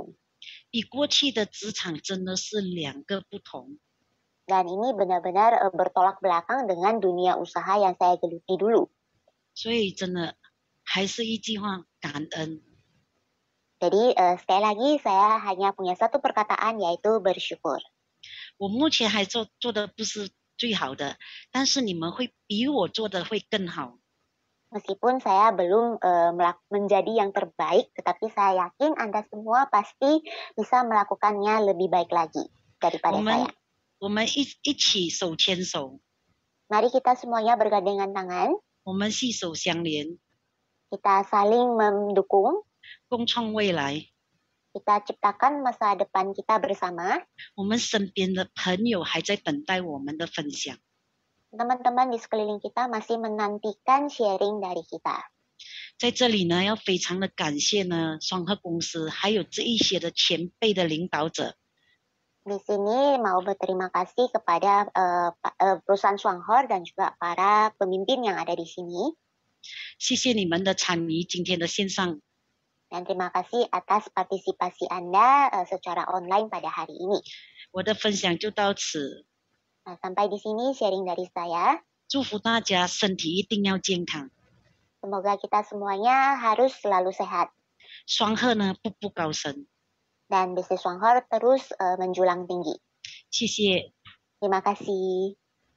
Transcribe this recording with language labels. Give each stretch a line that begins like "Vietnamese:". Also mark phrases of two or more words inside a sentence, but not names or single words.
Chinese: 比过去的职场真的是2个不同。
Indonesian: Dan ini benar-benar bertolak belakang dengan dunia usaha yang saya geluti dulu.
Chinese: 所以真的还是一句话，感恩。
Indonesian: Jadi sekali lagi saya hanya punya satu perkataan yaitu bersyukur.
Chinese: 我目前还做的不是最好的，但是你们会比我做的会更好。
Indonesian: Meskipun saya belum menjadi yang terbaik, tetapi saya yakin Anda semua pasti bisa melakukannya lebih baik lagi daripada saya.
Chinese: 我们一起手牵手。
Indonesian: Mari kita semuanya bergandengan tangan.
Chinese: 我们携手相连。
Indonesian: Kita saling mendukung.
Chinese: 共创未来。
Indonesian: Kita ciptakan masa depan kita bersama.
Chinese: 我们身边的朋友还在等待我们的分享。
Indonesian: Teman-teman di sekeliling kita masih menantikan sharing dari kita.
Chinese: 在这里呢，要非常的感谢呢双贺公司，还有这一些的前辈的领导者。
Indonesian: Di sini mau berterima kasih kepada perusahaan Shuanghor dan juga para pemimpin yang ada di sini.
Chinese: 谢谢你们的参与今天的线上。
Indonesian: Dan terima kasih atas partisipasi Anda secara online pada hari ini.
Chinese: 我的分享就到此。
Indonesian: Sampai di sini sharing dari saya.
Chinese: 祝福大家身体一定要健康。
Indonesian: Semoga kita semuanya harus selalu sehat.
Chinese: 双贺呢步步高升。
Indonesian: Dan bisnis Shuanghor terus menjulang tinggi.
Chinese: 谢谢。
Indonesian: Terima kasih.